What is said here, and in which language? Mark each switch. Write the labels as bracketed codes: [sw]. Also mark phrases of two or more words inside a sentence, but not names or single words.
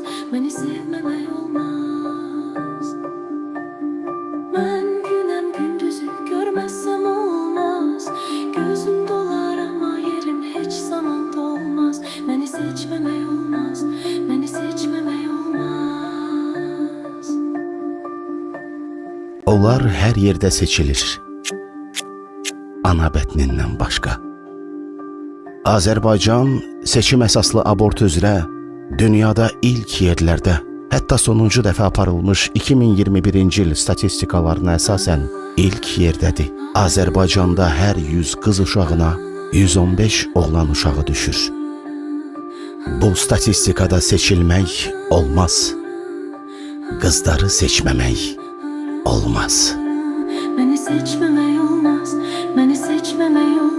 [tr] Beni sevmemek olmaz. Ben günem gündüzü görmezsem olmaz. Gözüm dolar ama yerim hiç zaman dolmaz. Beni seçmemek olmaz. Beni seçmemek olmaz. [az] Onlar hər yerdə seçilir. Ana bətnindən başqa. Azərbaycan seçim əsaslı abort üzrə dünyada ilk yerlərdə, hətta sonuncu dəfə aparılmış 2021-ci il statistikalarına əsasən ilk yerdədir. Azərbaycanda hər 100 qız uşağına 115 oğlan uşağı düşür. Bu statistikada seçilmək olmaz. Qızları seçməmək olmaz. [tr] Beni seçmemek olmaz. Beni seçmemek